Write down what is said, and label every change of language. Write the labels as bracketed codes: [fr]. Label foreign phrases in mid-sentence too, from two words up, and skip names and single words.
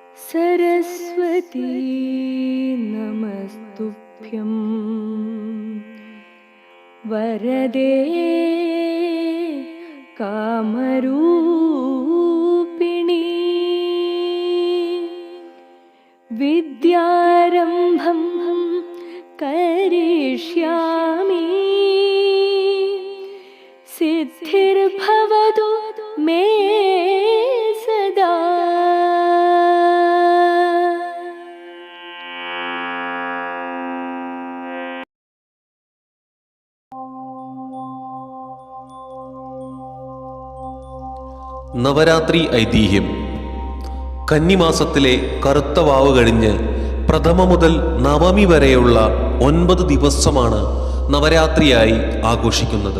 [sa] सरस्वती नमस्तुभ्यं वरदे कामरूपिणी विद्यारम्भं करिष्यामि सिद्धिर्भवतु मे सदा। [ml] നവരാത്രി ഐതിഹ്യം. കന്നിമാസത്തിലെ കറുത്ത വാവ് കഴിഞ്ഞ് പ്രഥമ മുതൽ നവമി വരെയുള്ള 9 ദിവസമാണ് നവരാത്രിയായി ആഘോഷിക്കുന്നത്.